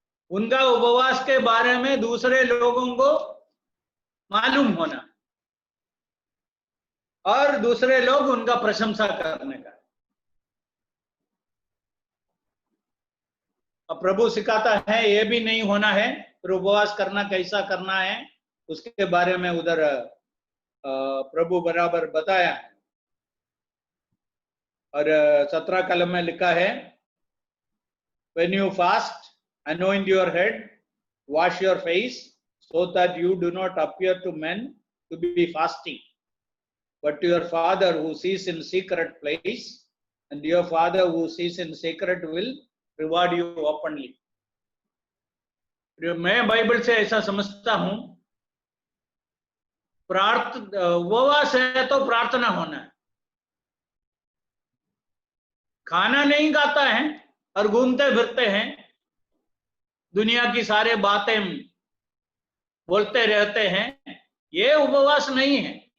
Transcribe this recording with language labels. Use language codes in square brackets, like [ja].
[hi] उनका उपवास के बारे में दूसरे लोगों को मालूम होना और दूसरे लोग उनका प्रशंसा करने का। अब प्रभु सिखाता है ये भी नहीं होना है, फिर उपवास करना कैसा करना है उसके बारे में उधर प्रभु बराबर बताया है। और 17 कलम में लिखा है, [en] when you fast, anoint your head, wash your face, so that you do not appear to men to be fasting, but to your Father who sees in secret place, and your Father who sees in secret will reward you openly. [hi] मैं Bible से ऐसा समझता हूं, उपवास है तो प्रार्थना होना है। खाना नहीं खाता है और घूमते फिरते हैं, दुनिया की सारे बातें बोलते रहते हैं, ये उपवास नहीं है।